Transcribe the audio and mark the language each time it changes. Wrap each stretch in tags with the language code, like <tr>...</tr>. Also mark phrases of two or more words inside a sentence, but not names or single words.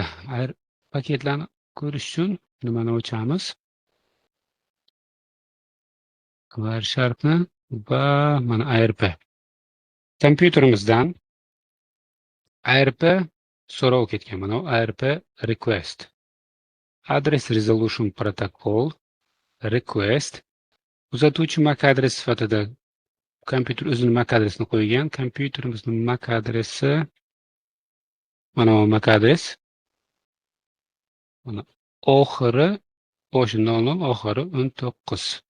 <uz>Paketlarni ko'rish uchun nimani o'chamiz? Wiresharkni va mana ARP. Kompyuterimizdan ARP so'rov ketgan. Mana</uz> <en>ARP request. Address resolution protocol request.</en> <uz>Uzatuvchi MAC adresi sifatida kompyuter o'zining MAC adresini qo'ygan. Kompyuterimizning MAC adresi mana bu MAC adres. Mana oxiri boshi 00, oxiri 19.</uz>